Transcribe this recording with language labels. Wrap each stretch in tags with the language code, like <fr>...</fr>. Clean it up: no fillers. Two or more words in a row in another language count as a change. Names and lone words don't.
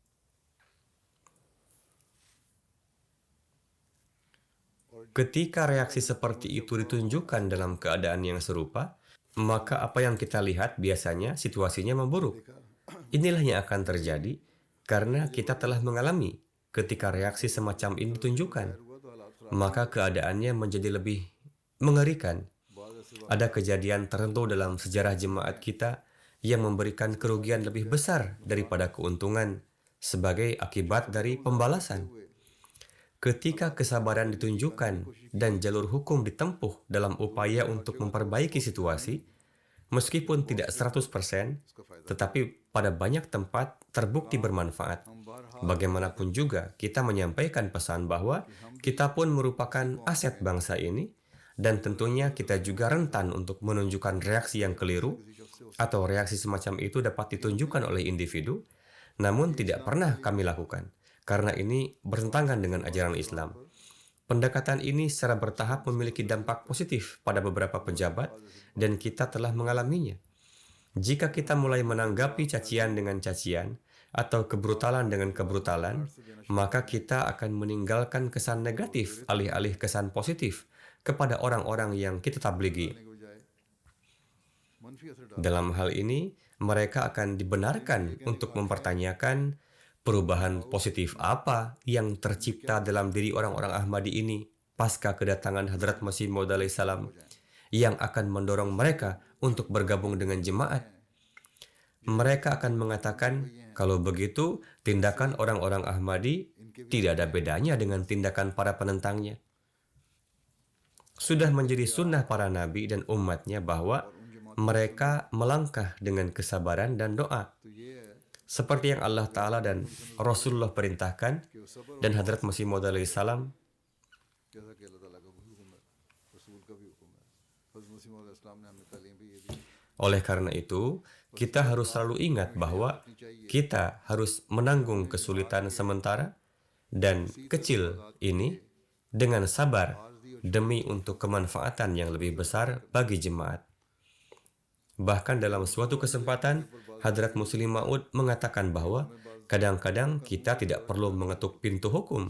<id>Ketika reaksi seperti itu ditunjukkan dalam keadaan yang serupa, maka apa yang kita lihat biasanya situasinya memburuk. Inilah yang akan terjadi karena kita telah mengalami ketika reaksi semacam ini ditunjukkan,</id> <ur>ہوا تو حالات خراب</ur> <id>maka keadaannya menjadi lebih mengerikan.</id> <ur>بعض ایسے</ur> <id>Ada kejadian tertentu dalam sejarah jemaat kita yang memberikan kerugian lebih besar daripada keuntungan sebagai akibat dari pembalasan. Ketika kesabaran ditunjukkan dan jalur hukum ditempuh dalam upaya untuk memperbaiki situasi, meskipun tidak 100%, tetapi pada banyak tempat terbukti bermanfaat.</id> <ur>ہم بہرحال</ur> <id>Bagaimanapun juga, kita menyampaikan pesan bahwa kita pun merupakan aset bangsa ini, dan tentunya kita juga rentan untuk menunjukkan reaksi yang keliru, atau reaksi semacam itu dapat ditunjukkan oleh individu, namun tidak pernah kami lakukan, karena ini bertentangan dengan ajaran Islam. Pendekatan ini secara bertahap memiliki dampak positif pada beberapa pejabat, dan kita telah mengalaminya. Jika kita mulai menanggapi cacian dengan cacian, atau kebrutalan dengan kebrutalan, maka kita akan meninggalkan kesan negatif alih-alih kesan positif kepada orang-orang yang kita tablighi.</id> <ur>کے بجائے منفی اثر ڈال</ur> <id>Dalam hal ini, mereka akan dibenarkan untuk mempertanyakan perubahan positif apa yang tercipta dalam diri orang-orang Ahmadi ini pasca kedatangan Hadrat Masih Maud</id> <ar>alaihi salam</ar> <id>yang akan mendorong mereka untuk bergabung dengan jemaat. Mereka akan mengatakan, kalau begitu, tindakan orang-orang Ahmadi tidak ada bedanya dengan tindakan para penentangnya. Sudah menjadi sunnah para nabi dan umatnya bahwa mereka melangkah dengan kesabaran dan doa.</id> <ur>تو یہ ہے</ur> <id>Seperti yang Allah Ta'ala dan Rasulullah perintahkan,</id> <ur>کہ وہ صبر</ur> <id>dan Hadrat Masih Maud</id> <ar>alaihi salam</ar> <ur>جیسا کہ اللہ تعالیٰ کا بھی حکم ہے رسول کا بھی حکم ہے حضرت مسیح موعود علیہ السلام نے ہمیں تعلیم بھی یہ دی</ur> <id>Oleh karena itu, kita harus selalu ingat bahwa kita harus menanggung kesulitan sementara dan kecil ini dengan sabar demi untuk kemanfaatan yang lebih besar bagi jemaat. Bahkan dalam suatu kesempatan, Hadrat Muslim Maud mengatakan bahwa kadang-kadang kita tidak perlu mengetuk pintu hukum.</id>